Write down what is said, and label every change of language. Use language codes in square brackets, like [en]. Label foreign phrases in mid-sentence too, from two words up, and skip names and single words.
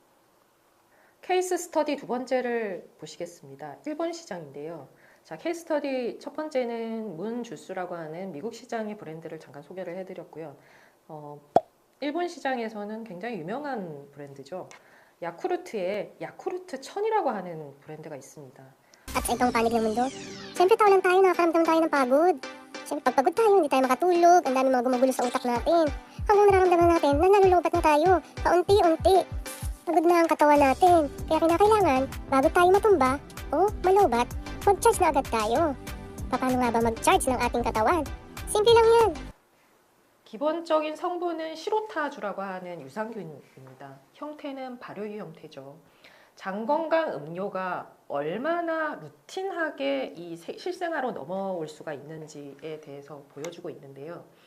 [en] case study [ko] 두 번째를 보시겠습니다. 일본 시장인데요. 자, [en] case study [ko] 첫 번째는 문 주스라고 하는 미국 시장의 브랜드를 잠깐 소개를 해드렸고요. 일본 시장에서는 굉장히 유명한 브랜드죠. 야쿠르트의 야쿠르트 1000이라고 하는 브랜드가 있습니다. [tl] At sa ibang panig ng mundo, syempre tao lang tayo, nakakaramdam tayo ng pagod. Syempre pag pagod tayo, hindi tayo makatulog, ang dami mga gumugulo sa utak natin. Hanggang nararamdaman natin na nalulubat na tayo, paunti-unti. Pagod na ang katawan natin, kaya kinakailangan, bago tayo matumba o malubat, mag-charge na agad tayo. Paano nga ba mag-charge ng ating katawan? Simple lang yan. [ko] 기본적인 성분은 시로타주라고 하는 유산균입니다. 형태는 발효유 형태죠. 장건강 음료가 얼마나 루틴하게 이 실생활로 넘어올 수가 있는지에 대해서 보여주고 있는데요.